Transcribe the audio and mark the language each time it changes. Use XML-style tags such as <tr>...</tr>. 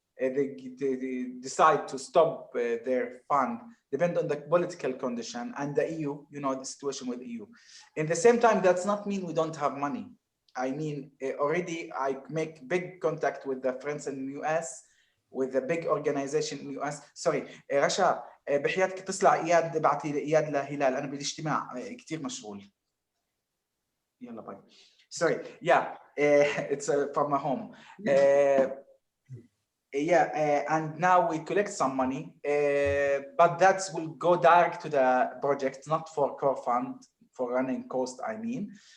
<en>They decide to stop their fund, depend on the political condition and the EU, the situation with EU. In the same time, that's not mean we don't have money. I mean, already I make big contact with the friends in the US, with the big organization in the US. Sorry,</en> <ar>رشا بحياتك اتصل على اياد ابعتي لي اياد لهلال انا بالاجتماع كثير مشغول. يلا باي.</ar> <en>Sorry, yeah, it's from my home. And now we collect some money, but that will go direct to the project, not for core fund, for running cost, I mean.</en>